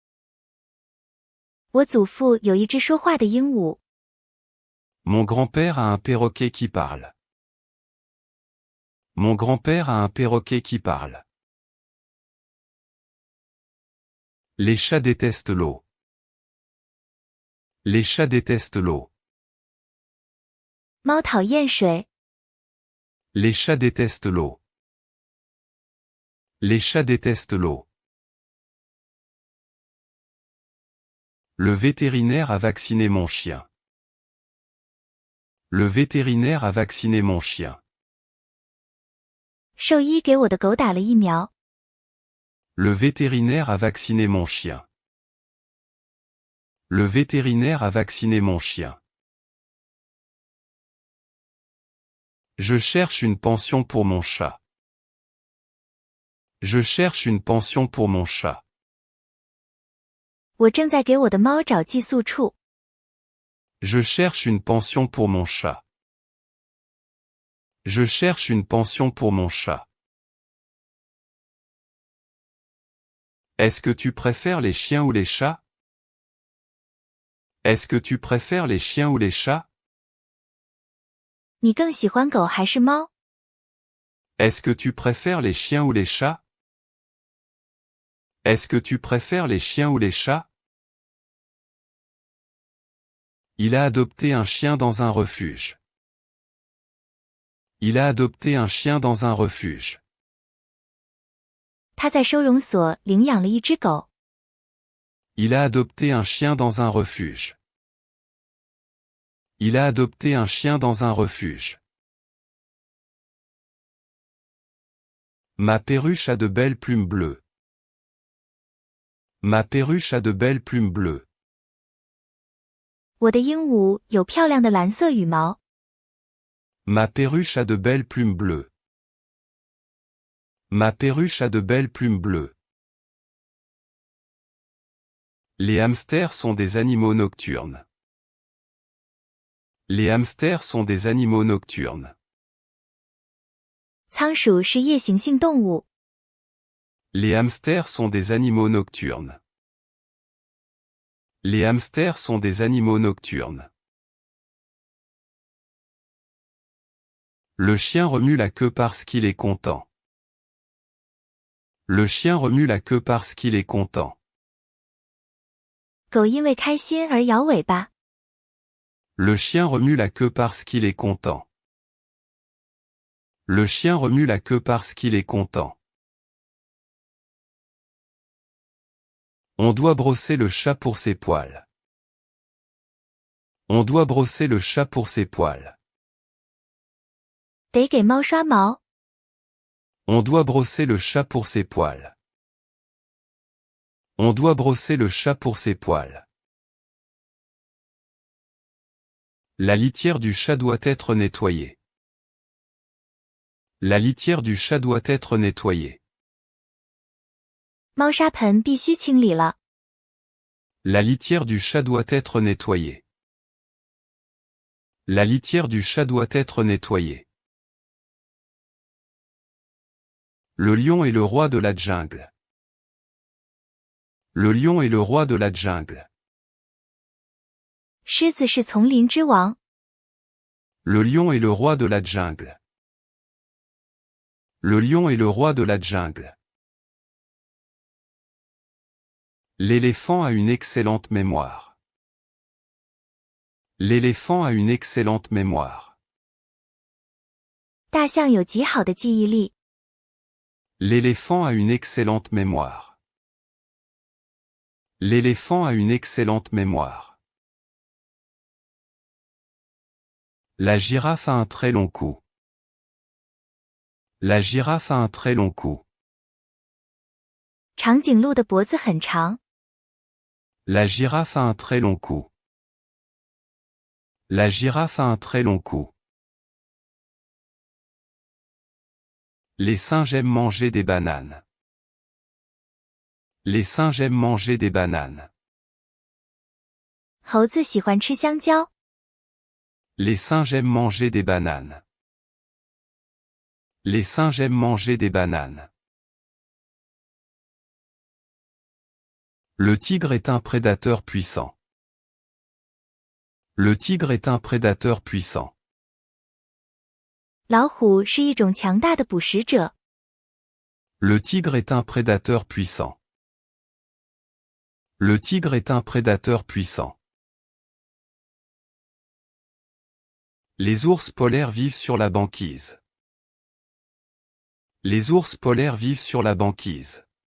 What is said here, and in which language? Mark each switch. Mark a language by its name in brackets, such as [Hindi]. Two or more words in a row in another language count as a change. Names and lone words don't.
[Chinese] 我祖父有一只说话的鹦鹉。 [French] Mon grand-père a un perroquet qui parle. Mon grand-père a un perroquet qui parle. Les chats détestent l'eau. Les chats détestent l'eau. [Chinese] 猫讨厌水。 [French] Les chats détestent l'eau. Les chats détestent l'eau. Le vétérinaire a vacciné mon chien. Le vétérinaire a vacciné mon chien. [Chinese] 兽医给我的狗打了疫苗。 [French] Le vétérinaire a vacciné mon chien. Le vétérinaire a vacciné mon chien. Je cherche une pension pour mon chat. Je cherche une pension pour mon chat. [Chinese] 我正在给我的猫找寄宿处。 [French] Je cherche une pension pour mon chat. Je cherche une pension pour mon chat. Est-ce que tu préfères les chiens ou les chats? Est-ce que tu préfères les chiens ou les chats? [Chinese] 你更喜欢狗还是猫？ [French] Est-ce que tu préfères les chiens ou les chats? Est-ce que tu préfères les chiens ou les chats? Il a adopté un chien dans un refuge. Il a adopté un chien dans un refuge. [Chinese] 他在收容所领养了一只狗。 [French] Il a adopté un chien dans un refuge. Il a adopté un chien dans un refuge. Ma perruche a de belles plumes bleues. Ma perruche a de belles plumes bleues. [Chinese] 我的鹦鹉有漂亮的蓝色羽毛。 [French] Ma perruche a de belles plumes bleues. Ma perruche a de belles plumes bleues. Les hamsters sont des animaux nocturnes. Les hamsters sont des animaux nocturnes. [Chinese] 仓鼠是夜行性动物。 [French] Les hamsters sont des animaux nocturnes. Les hamsters sont des animaux nocturnes. Le chien remue la queue parce qu'il est content. Le chien remue la queue parce qu'il est content. [Chinese] 狗因为开心而摇尾巴。 [French] Le chien remue la queue parce qu'il est content. Le chien remue la queue parce qu'il est content. On doit brosser le chat pour ses poils. On doit brosser le chat pour ses poils. [Chinese] 得给猫刷毛。 [French] On doit brosser le chat pour ses poils. On doit brosser le chat pour ses poils. La litière du chat doit être nettoyée. La litière du chat doit être nettoyée. [Chinese] 猫砂盆必须清理了。 [French] La litière du chat doit être nettoyée. La litière du chat doit être nettoyée. Le lion est le roi de la jungle. Le lion est le roi de la jungle. [Chinese] 狮子是丛林之王。 [French] Le lion est le roi de la jungle. Le lion est le roi de la jungle. L'éléphant a une excellente mémoire. L'éléphant a une excellente mémoire. [Chinese] 大象有极好的记忆力。 [French] L'éléphant a une excellente mémoire. L'éléphant a une excellente mémoire. La girafe a un très long cou. La girafe a un très long cou. [Chinese] 长颈鹿的脖子很长。 [French] La girafe a un très long cou. La girafe a un très long cou. Les singes aiment manger des bananes. Les singes aiment manger des bananes. [Chinese] 猴子喜欢吃香蕉。 [French] Les singes aiment manger des bananes. Les singes aiment manger des bananes. Le tigre est un prédateur puissant. Le tigre est un prédateur puissant. [Chinese] 老虎是一种强大的捕食者。 [French] Le tigre est un prédateur puissant. Le tigre est un prédateur puissant. Les ours polaires vivent sur la banquise. Les ours polaires vivent sur la banquise.